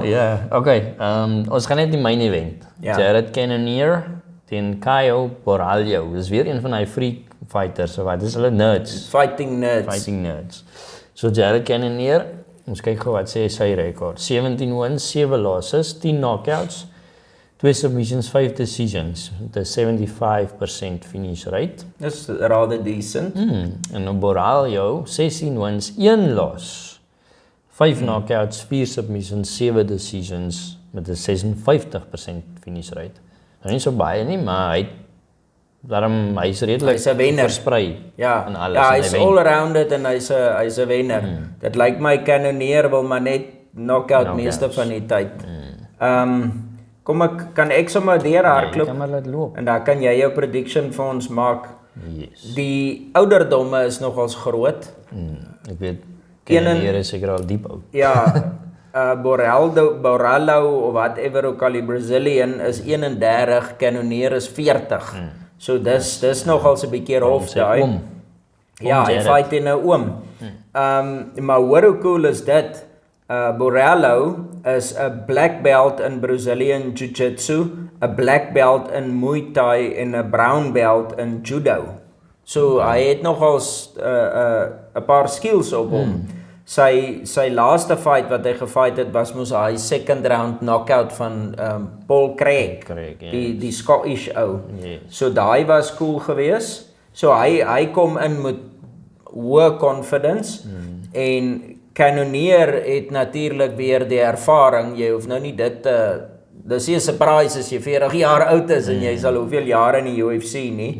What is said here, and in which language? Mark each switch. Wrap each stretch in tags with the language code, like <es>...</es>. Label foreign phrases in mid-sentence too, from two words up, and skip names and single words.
<af>Ja, okay. Ons gaan net die</af> <en>main event.</en> <af>Jared Cannonier teen Caio Borralho. Dis weer een van hy freak fighters, so wat? Dis hulle nerds.</af> <en>Fighting nerds.</en> <af>So Jared Cannonier, ons kyk gou wat sê sy rekord.</af> <en>17 wins, 7 losses, 10 knockouts, 2 submissions, 5 decisions.</en> <af>Dit is 75%</af> <en>finish rate.</en> <af>Dis</af> <en>rather decent.</en> <af>En op Borralho, 16 wins, 1 loss, 5 knockouts, 4 submissions, 7 decisions met 'n 56%</af> <en>finish rate.</en> <af>Nou nie so baie nie, maar hy's redelik versprei in alles. Ja, hy's all-rounded en hy's 'n wenner. Dit lyk my Cannonier wil maar net knockout meeste van die tyd. Kan ek sommer deur hardloop? Kan maar laat loop. En dan kan jy jou prediction vir ons maak. Yes. Die ouderdomme is nogals groot. Ek weet Cannonier is seker al diep oud. Ja. Borralho of whatever ook al die Brazilian is 31, Cannonier is 40. So dis nogals 'n bietjie rof daai. Ja, hy fight in 'n oom. Maar hoe cool is dit? Borralho is 'n</af> <en>black belt</en> <af>in Brazilian Jiu-Jitsu, 'n</af> <en>black belt</en> <af>in Muay Thai en 'n</af> <en>brown belt</en> <af>in Judo. So hy het nogals 'n paar skills op hom. Sy laaste fight wat hy gefight het was mos hy</af> <en>second round knockout</en> <af>van Paul Craig. Die Scottish ou. So daai was cool geweest. So hy kom in met hoë confidence en Cannonier het natuurlik weer die ervaring. Jy hoef nou nie dit dis nie 'n surprise as jy 40 jaar oud is en jy sal hoeveel jare in die UFC nie.</af>